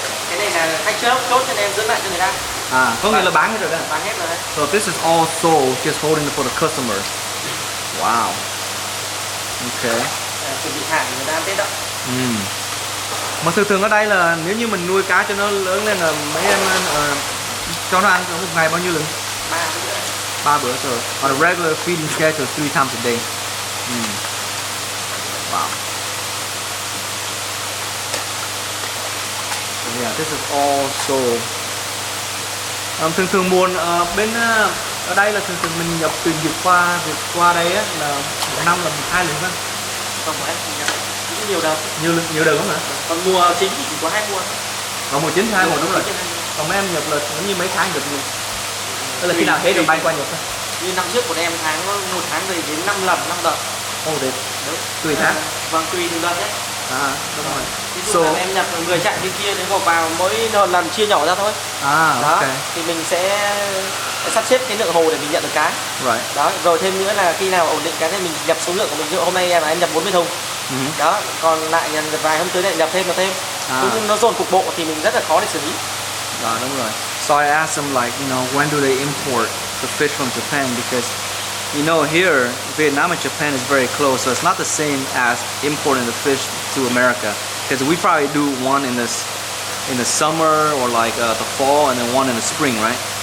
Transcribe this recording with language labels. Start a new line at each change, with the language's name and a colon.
Vietnamese: Cái này là khách chốt cho nên giữ lại cho người ta. Có nghĩa là bán hết rồi đó. Bán hết rồi đấy.
English: So this is all sold, just holding it for the customer. Wow. Okay.
Vietnamese: Chuẩn bị hàng người ta ăn Tết đó. Mà thường ở đây là nếu như mình nuôi cá cho nó lớn lên là mấy em cho nó ăn một ngày bao nhiêu lần? 3 bữa rồi.
English: On a regular feeding schedule 3 times a day. Wow. So yeah, this is all sold.
Vietnamese: Thường mùa bên ở đây là thường mình nhập từ vượt qua đây á là một năm là 2 lần thôi. Không phải cũng nhiều đợt. Nhiều đợt lắm hả? Còn mùa chính thì chỉ có 2 mùa. Còn mùa chính 2 mùa đúng rồi. Còn mấy em nhập là giống như mấy tháng được nhiều. Tức là khi nào hết rồi bay qua nhập thôi. Như năm trước của em một tháng về đến 5 lần 5 đợt. Đấy. Tùy tháng. Vâng, tùy từng đợt đấy. Đúng rồi. Ví dụ là em nhập người chạy bên kia đến gộp vào mỗi lần chia nhỏ ra thôi. Đó,
English: okay.
Vietnamese: thì mình sẽ sắp xếp cái lượng hồ để mình nhận được cá.
English: Right.
Vietnamese: Đó, rồi thêm nữa là khi nào ổn định cái thì mình nhập số lượng của mình. Ví dụ hôm nay em nhập 40 thùng. Đó, còn lại vài hôm tới lại nhập thêm. Cũng nó dồn cục bộ thì mình rất là khó để xử lý. Đúng rồi.
English: So I asked them like, when do they import the fish from Japan, because here Vietnam and Japan is very close, so it's not the same as importing the fish to America, because we probably do one in the summer or like the fall, and then one in the spring, right?